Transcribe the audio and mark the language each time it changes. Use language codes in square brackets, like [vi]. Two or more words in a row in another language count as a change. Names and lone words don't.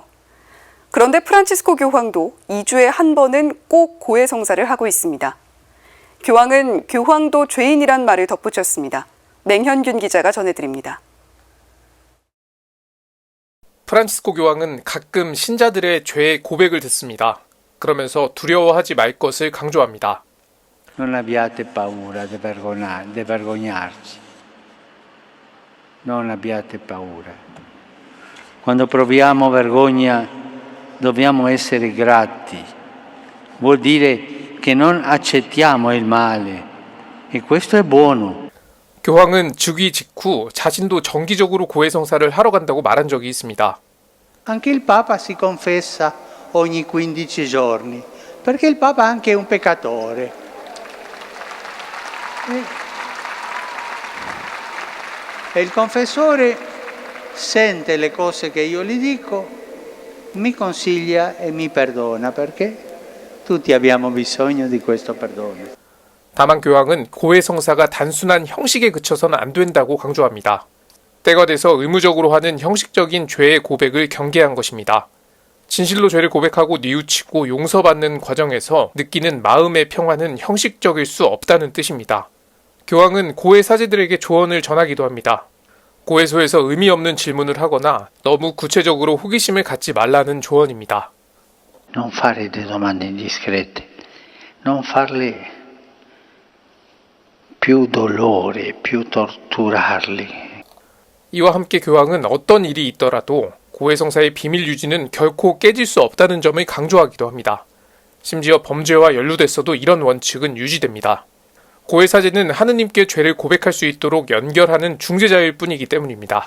[ko] 그런데 프란치스코 교황도 2주에 한 번은 꼭 고해 성사를 하고 있습니다. 교황은 교황도 죄인이란 말을 덧붙였습니다. 맹현균 기자가 전해드립니다. 프란치스코 교황은 가끔 신자들의 죄의 고백을 듣습니다. 그러면서 두려워하지 말 것을 강조합니다. [it] Non abbiate paura di vergognarci. Non abbiate paura. Quando proviamo vergogna dobbiamo essere grati. Vuol dire che non accettiamo il male. E questo è buono. [ko] 교황은 즉위 직후 자신도 정기적으로 고해 성사를 하러 간다고 말한 적이 있습니다. [it] Anche il Papa si confessa ogni 15 giorni, perché il Papa è anche un peccatore. E il confessore sente le cose che io gli dico, mi consiglia e mi perdona, perché tutti abbiamo bisogno di questo perdono. [ko] 다만 교황은 고해 성사가 단순한 형식에 그쳐서는 안 된다고 강조합니다. 때가 돼서 의무적으로 하는 형식적인 죄의 고백을 경계한 것입니다. 진실로 죄를 고백하고 뉘우치고 용서받는 과정에서 느끼는 마음의 평화는 형식적일 수 없다는 뜻입니다. 교황은 고해 사제들에게 조언을 전하기도 합니다. 고해소에서 의미 없는 질문을 하거나 너무 구체적으로 호기심을 갖지 말라는 조언입니다. [it] Non fare delle domande indiscrete, non farle più dolore, più torturarli. [ko] 이와 함께 교황은 어떤 일이 있더라도 고해 성사의 비밀 유지는 결코 깨질 수 없다는 점을 강조하기도 합니다. 심지어 범죄와 연루됐어도 이런 원칙은 유지됩니다. 고해 사제는 하느님께 죄를 고백할 수 있도록 연결하는 중재자일 뿐이기 때문입니다.